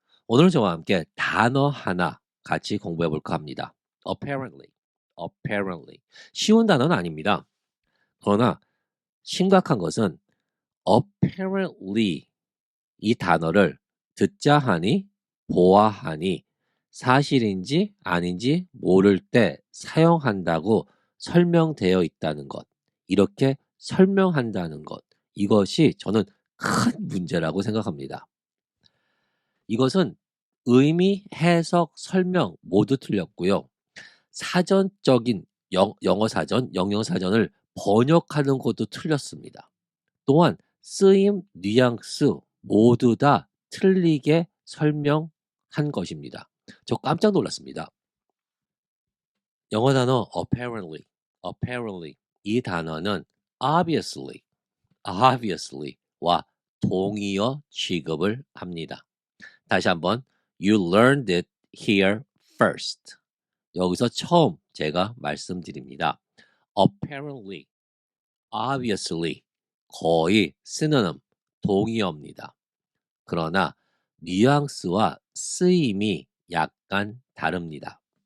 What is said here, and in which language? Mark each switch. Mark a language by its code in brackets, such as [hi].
[ko] 오늘 저와 함께 단어 하나 같이 공부해 볼까 합니다. [en] apparently, apparently. [ko] 쉬운 단어는 아닙니다. 그러나 심각한 것은 apparently 이 단어를 듣자 하니, 보아하니, 사실인지 아닌지 모를 때 사용한다고 설명되어 있다는 것. 이렇게 설명한다는 것. 이것이 저는 큰 문제라고 생각합니다. 이것은 의미, 해석, 설명 모두 틀렸고요. 사전적인 영어 사전, 영영 사전을 번역하는 것도 틀렸습니다. 또한 쓰임, 뉘앙스 모두 다 틀리게 설명한 것입니다. 저 깜짝 놀랐습니다. 영어 단어 apparently 이 단어는 obviously와 동의어 취급을 합니다. 다시 한번 [en] You learned it here first. [ko] 여기서 처음 제가 말씀드립니다. apparently, obviously 거의 시노님, 동의어입니다. 그러나 뉘앙스와 쓰임이 약간 다릅니다.